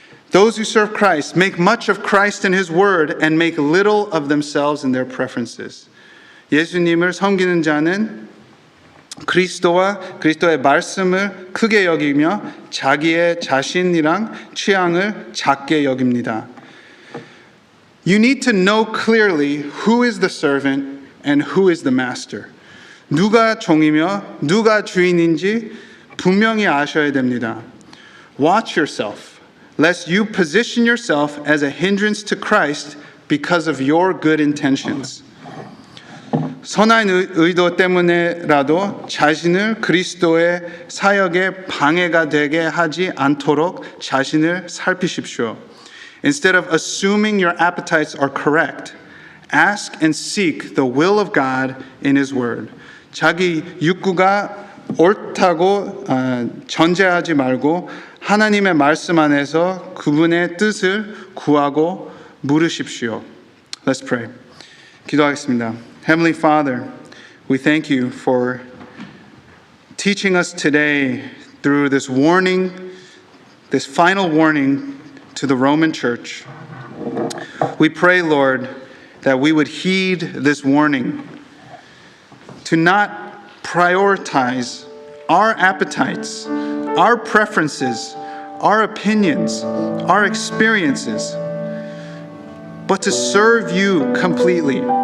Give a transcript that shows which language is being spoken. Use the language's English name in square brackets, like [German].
[English] Those who serve Christ make much of Christ and his word and make little of themselves and their preferences. [Korean] 예수님을 섬기는 자는 그리스도와 그리스도의 말씀을 크게 여기며 자기의 자신이랑 취향을 작게 여깁니다. [English] You need to know clearly who is the servant and who is the master. [Korean] 누가 종이며 누가 주인인지 분명히 아셔야 됩니다. [English] Watch yourself, lest you position yourself as a hindrance to Christ because of your good intentions. [Korean] 선한 의도 때문에라도 자신을 그리스도의 사역에 방해가 되게 하지 않도록 자신을 살피십시오. [English] Instead of assuming your appetites are correct, ask and seek the will of God in His Word. [Korean] 자기 욕구가 옳다고 전제하지 말고 하나님의 말씀 안에서 그분의 뜻을 구하고 물으십시오. [English] Let's pray. [Korean] 기도하겠습니다. [English] Heavenly Father, we thank you for teaching us today through this warning, this final warning to the Roman Church. We pray, Lord, that we would heed this warning to not prioritize our appetites, our preferences, our opinions, our experiences, but to serve you completely.